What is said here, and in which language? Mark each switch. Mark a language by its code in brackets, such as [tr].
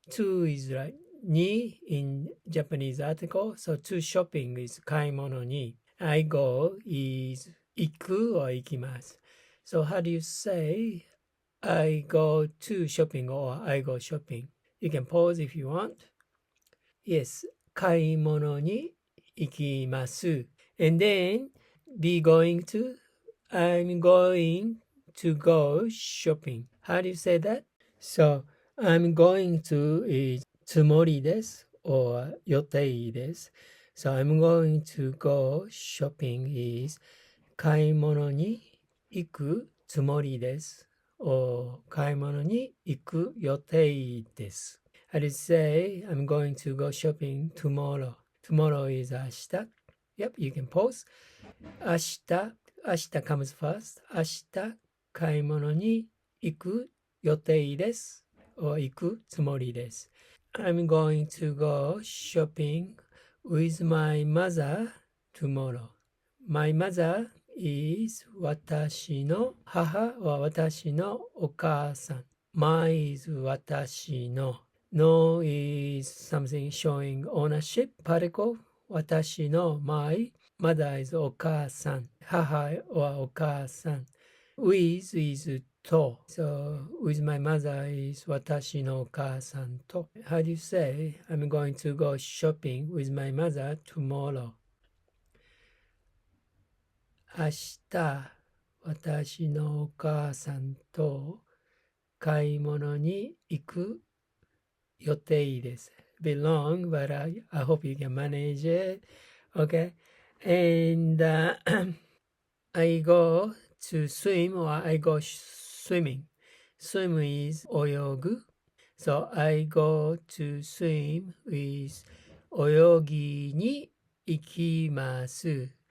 [en] To is like ni in Japanese article. So to shopping is [ja] kaimono ni. [en] I go is iku or ikimasu. So how do you say I go to shopping or I go shopping? You can pause if you want. [ja] Yes, 買い物に行きます。 [en] And then, be going to, I'm going to go shopping. How do you say that? So, I'm going to is [ja] つもりです [en] or [ja] 予定です。 [en] So, I'm going to go shopping is [ja] 買い物に行くつもりです。 or 買い物に行く予定です。 [en] How do you say, I'm going to go shopping tomorrow? Tomorrow is 明日. Yep, you can pause. 明日 comes first. [ja] 明日買い物に行く予定です。 or 行くつもりです。 [en] I'm going to go shopping with my mother tomorrow. My mother is [ja] 私の母は私のお母さん。 [en] My is 私の。 No is something showing ownership particle. 私の my. Mother is お母さん。 [ja] 母はお母さん。 [en] With is [ja] と。 [en] So, with my mother is [ja] 私のお母さんと。 [en] How do you say, I'm going to go shopping with my mother tomorrow? [ja] 明日、私のお母さんと買い物に行く予定です。 [en] Bit long, but I hope you can manage it. Okay. And I go to swim or I go swimming. Swim is 泳ぐ.So I go to swim with [ja] 泳ぎに行きます。